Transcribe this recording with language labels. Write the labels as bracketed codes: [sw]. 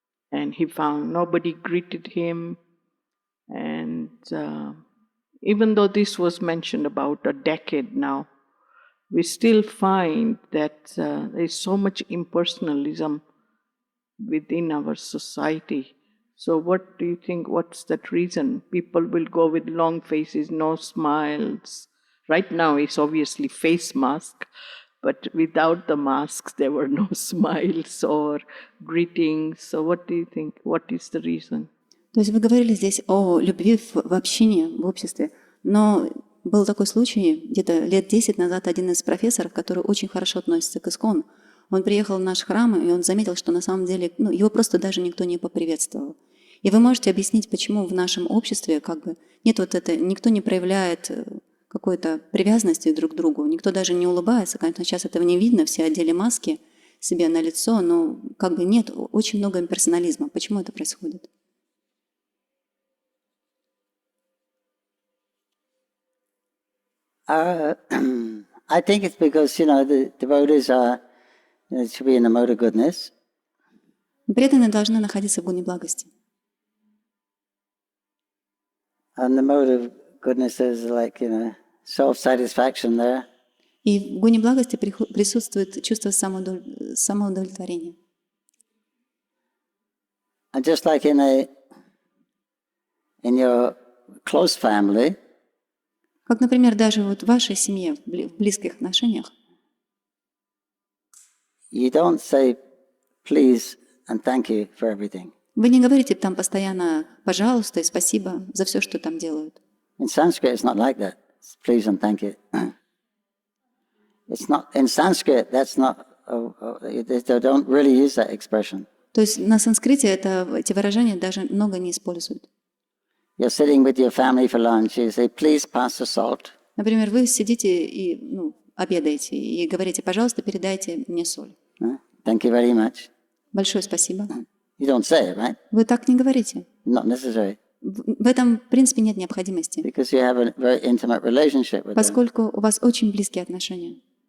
[en] And he found nobody greeted him. And even though this was mentioned about a decade now, we still find that there is so much impersonalism within our society. So what do you think, what's that reason? People will go with long faces, no smiles. Right now it's obviously face mask, but without the masks there were no smiles or greetings. So what do you think? What is the reason? [ru] То есть вы говорили здесь о любви в общине, в обществе, но был такой случай, где-то лет 10 назад один из профессоров, который очень хорошо относится к ISKCON, он приехал в наш храм, и он заметил, что на самом деле его просто даже никто не поприветствовал. И вы можете объяснить, почему в нашем обществе нет вот это, никто не проявляет какой-то привязанности друг к другу. Никто даже не улыбается. Конечно, сейчас этого не видно, все одели маски себе на лицо, но как бы нет, очень много имперсонализма. Почему это происходит? [en] I think it's because, the devotees should be in the mode of goodness. [ru] Преданные должны находиться в гуне благости. [en] And the mode of goodness is like, self-satisfaction there. [ru] И в гуне благости присутствует чувство самоудовлетворения. [en] And just like in your close family, [ru] как, например, даже вот в вашей семье, в близких отношениях, [en] you don't say please and thank you for everything. [ru] Вы не говорите там постоянно «пожалуйста» и «спасибо» за все, что там делают. [en] In Sanskrit, it's not like that. It's please and thank you. It's not in Sanskrit. That's not. They don't really use that expression. [ru] То есть на санскрите эти выражения даже много не используют. [en] You're sitting with your family for lunch. You say, "Please pass the salt." [ru] Например, вы сидите и обедаете и говорите: «Пожалуйста, передайте мне соль». [en] Thank you very much. [ru] Большое спасибо. [en] You don't say it, right? [ru] Вы так не говорите. [en] Not necessary. [ru] В этом, в принципе, нет необходимости. [en] Because you have a very intimate relationship with them. [ru] Поскольку у вас очень близкие отношения.